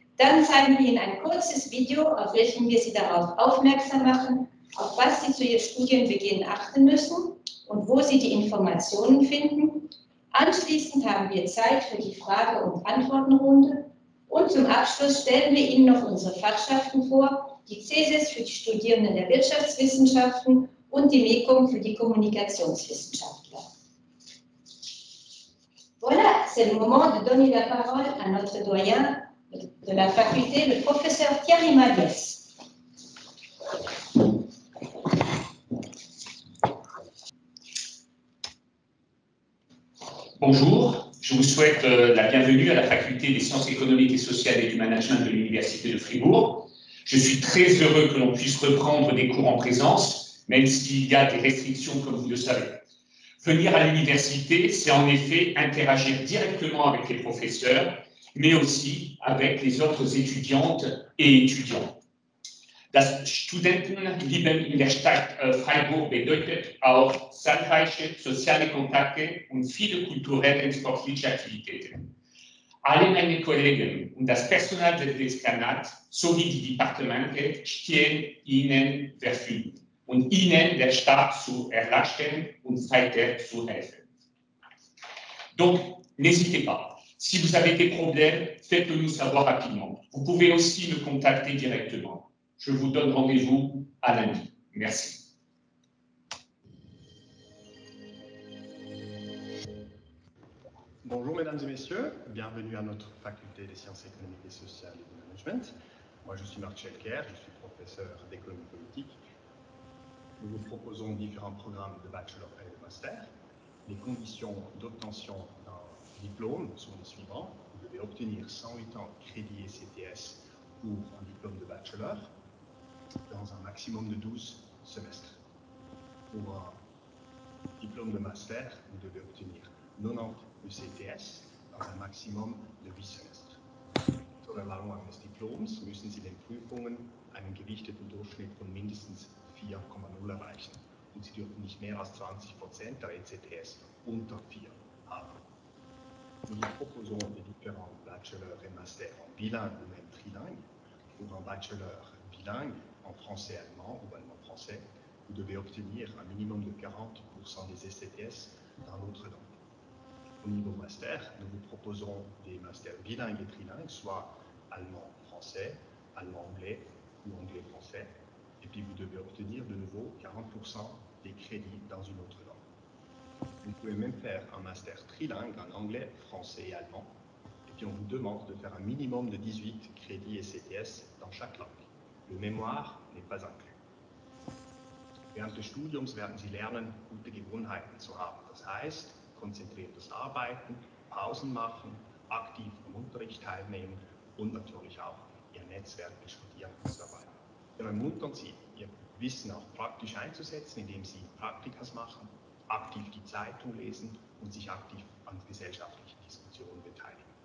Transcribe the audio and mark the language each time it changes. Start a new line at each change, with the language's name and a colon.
German: Dann zeigen wir Ihnen ein kurzes Video, auf welchem wir Sie darauf aufmerksam machen, auf was Sie zu Ihrem Studienbeginn achten müssen und wo Sie die Informationen finden. Anschließend haben wir Zeit für die Frage- und Antwortenrunde und zum Abschluss stellen wir Ihnen noch unsere Fachschaften vor, die CESES für die Studierenden der Wirtschaftswissenschaften und die MECOM für die Kommunikationswissenschaftler.
French: Voilà, c'est le moment de donner la parole à notre doyen de la faculté, le professeur Thierry Madiès. Bonjour, je vous souhaite la bienvenue à la faculté des sciences économiques et sociales et du management de l'Université de Fribourg. Je suis très heureux que l'on puisse reprendre des cours en présence, même s'il y a des restrictions comme vous le savez. Venir à l'université, c'est en effet interagir directement avec les professeurs, mais aussi avec les autres étudiantes et étudiants.
German: Das Studentenleben in der Stadt Freiburg bedeutet auch zahlreiche soziale Kontakte und viele kulturelle und sportliche Aktivitäten. Alle meine Kollegen und das Personal des Dekanats sowie die Departemente stehen Ihnen verfügbar, um Ihnen der Stadt zu erleichtern und weiter zu helfen.
French: Donc, n'hésitez pas. Si vous avez des problèmes, faites-le nous savoir rapidement. Vous pouvez aussi me contacter directement. Je vous donne rendez-vous à lundi. Merci. Bonjour mesdames et messieurs, bienvenue à notre faculté des sciences économiques et sociales et du management. Moi je suis Marc Schelker, je suis professeur d'économie politique. Nous vous proposons différents programmes de bachelor et de master. Les conditions d'obtention d'un diplôme sont les suivantes. Vous devez obtenir 108 ans de crédit ECTS pour un diplôme de bachelor dans un maximum de 12 semestres. Pour un diplôme de master, vous devez obtenir 90 ECTS dans
German: ein Maximum
French: de 8 Semester.
German: Zur Erlangung eines Diploms müssen Sie den Prüfungen einen gewichteten Durchschnitt von mindestens 4,0 erreichen und Sie dürfen nicht mehr als 20% der ECTS unter 4 haben.
French: Nous vous proposons des différents bachelors et masters en bilingue ou même trilingue. Pour un bachelor bilingue en français-allemand ou allemand-français, vous devez obtenir un minimum de 40% des ECTS dans l'autre langue. Au niveau master, nous vous proposons des masters bilingues et trilingues, soit allemand-français, allemand-anglais ou anglais-français. Et puis vous devez obtenir de nouveau 40% des crédits dans une autre langue. Vous pouvez même faire un master trilingue en anglais, français et allemand. Et puis on vous demande de faire un minimum de 18 crédits ECTS dans chaque langue. Le mémoire n'est pas inclus.
German: Während des Studiums werden Sie lernen, gute Gewohnheiten zu haben. Das heißt, konzentriertes Arbeiten, Pausen machen, aktiv am Unterricht teilnehmen und natürlich auch Ihr Netzwerk studieren und so weiter. Wir ermuntern Sie, Ihr Wissen auch praktisch einzusetzen, indem Sie Praktikas machen, aktiv die Zeitung lesen und sich aktiv an gesellschaftlichen Diskussionen beteiligen.